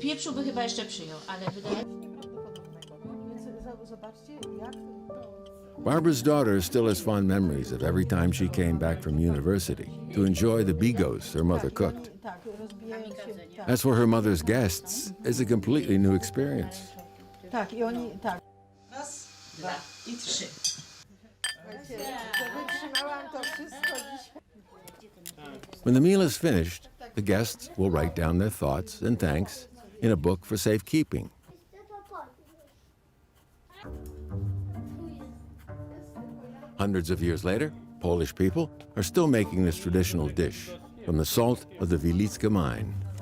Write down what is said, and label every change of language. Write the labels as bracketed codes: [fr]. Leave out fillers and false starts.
[pl] Pieprzu by chyba jeszcze przyjął, ale wydaje mi się... Więc zobaczcie, jak... [en] Barbara's daughter still has fond memories of every time she came back from university to enjoy the bigos her mother cooked. [pl] Tak, rozbijają się... [en] As for her mother's guests, it's a completely new experience. [pl] Tak, i oni... Tak. Raz, dwa i trzy. Wytrzymałam to wszystko dzisiaj. [en] When the meal is finished, the guests will write down their thoughts and thanks in a book for safekeeping. Hundreds of years later, Polish people are still making this traditional dish from the salt of the Wieliczka mine.